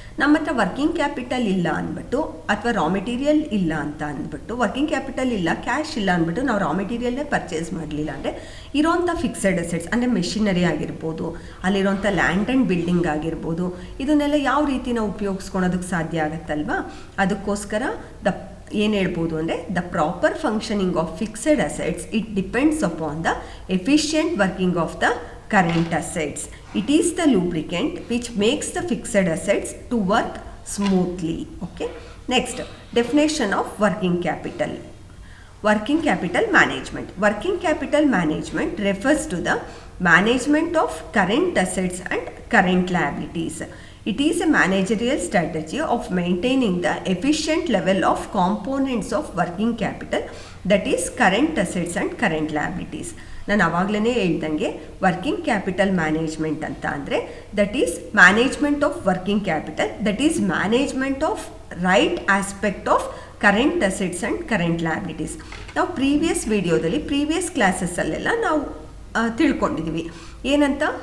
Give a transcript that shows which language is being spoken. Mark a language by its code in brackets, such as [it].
[kn] ನಮ್ಮ ಹತ್ರ working capital ಇಲ್ಲ ಅಂದ್ಬಿಟ್ಟು ಅಥವಾ ರಾ ಮೆಟೀರಿಯಲ್ ಇಲ್ಲ ಅಂತ ಅಂದ್ಬಿಟ್ಟು, ವರ್ಕಿಂಗ್ ಕ್ಯಾಪಿಟಲ್ ಇಲ್ಲ, ಕ್ಯಾಶ್ ಇಲ್ಲ ಅಂದ್ಬಿಟ್ಟು ನಾವು ರಾ ಮೆಟೀರಿಯಲ್ನೇ ಪರ್ಚೇಸ್ ಮಾಡಲಿಲ್ಲ ಅಂದರೆ ಇರೋವಂಥ ಫಿಕ್ಸೆಡ್ ಅಸೆಟ್ಸ್ ಅಂದರೆ ಮೆಷಿನರಿ ಆಗಿರ್ಬೋದು, ಅಲ್ಲಿರೋಂಥ ಲ್ಯಾಂಡ್ ಆ್ಯಂಡ್ ಬಿಲ್ಡಿಂಗ್ ಆಗಿರ್ಬೋದು, ಇದನ್ನೆಲ್ಲ ಯಾವ ರೀತಿ ನಾವು ಉಪಯೋಗಿಸ್ಕೊಳೋದಕ್ಕೆ ಸಾಧ್ಯ ಆಗುತ್ತಲ್ವಾ. ಅದಕ್ಕೋಸ್ಕರ ಏನು ಹೇಳ್ಬೋದು ಅಂದರೆ, [en] The proper functioning of fixed assets it depends upon the efficient working of the current assets. It is the lubricant which makes the fixed assets to work smoothly. Okay. Next, definition of working capital. Working capital management. Working capital management refers to the management of current assets and current liabilities. It is a managerial strategy of maintaining the efficient level of components of working capital, that is current assets and current liabilities. [kn] ನಾನು ಆವಾಗಲೇ ಹೇಳ್ದಂಗೆ working capital management ಅಂತ ಅಂದರೆ [en] That is management of working capital, that is management of right aspect of current assets and current liabilities. [kn] ನಾವು previous ಕ್ಲಾಸಸ್ಸಲ್ಲೆಲ್ಲ ನಾವು ತಿಳ್ಕೊಂಡಿದ್ದೀವಿ ಏನಂತ.